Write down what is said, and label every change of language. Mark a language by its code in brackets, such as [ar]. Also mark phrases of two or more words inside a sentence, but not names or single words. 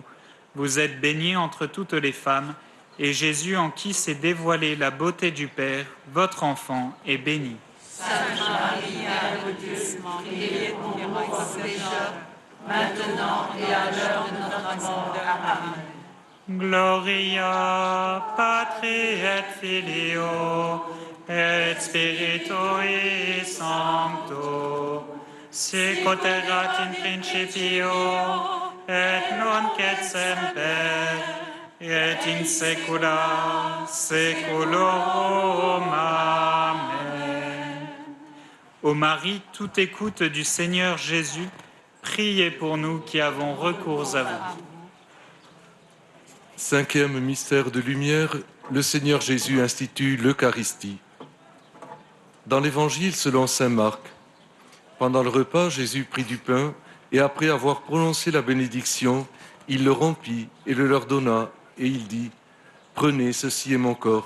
[fr] Vous êtes bénie entre toutes les femmes, et Jésus, en qui s'est dévoilée la beauté du Père, votre enfant, est béni. Sainte Marie, Mère de Dieu, priez pour nous pauvres pécheurs, maintenant et à l'heure de notre mort. Amen. [la] Gloria Patri et Filio et Spiritui Sancto, sicut erat in principio et nunc et semper et in saecula saeculorum. Amen. [fr] Ô Marie, toute écoute du Seigneur Jésus, priez pour nous qui avons recours à vous. Cinquième mystère de lumière, le Seigneur Jésus institue l'Eucharistie. Dans l'Évangile selon saint Marc, pendant le repas, Jésus prit du pain et après avoir prononcé la bénédiction, il le rompit et le leur donna et il dit « Prenez, ceci est mon corps ».